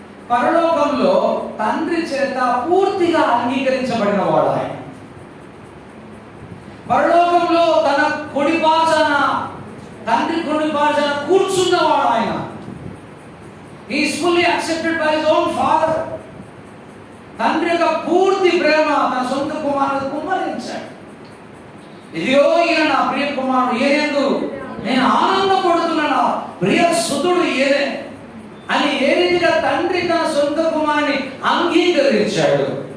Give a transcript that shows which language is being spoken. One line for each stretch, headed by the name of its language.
Telugu: పరలోకంలో తండ్రి చేత పూర్తిగా అంగీకరించబడిన వాడు ఆయన. పరలోకంలో తన కుడి పార్శ్వన, తండ్రి కుడి పార్శ్వన కూర్చున్నవాడు ఆయన.
English: He is fully accepted by his own father.
Telugu: తండ్రి యొక్క పూర్తి ప్రేమ తన సొంత కుమారుడు కుమ్మరించాడు. ఇదిగో ఈయన నా ప్రియ కుమారుడు, ఈయనందు నేను ఆనందపడుతున్నాను, ప్రియ సుతుడు ఈయనే అని ఏ రీతిగా తండ్రి తన సొంత కుమారుని అంగీకరించాడు.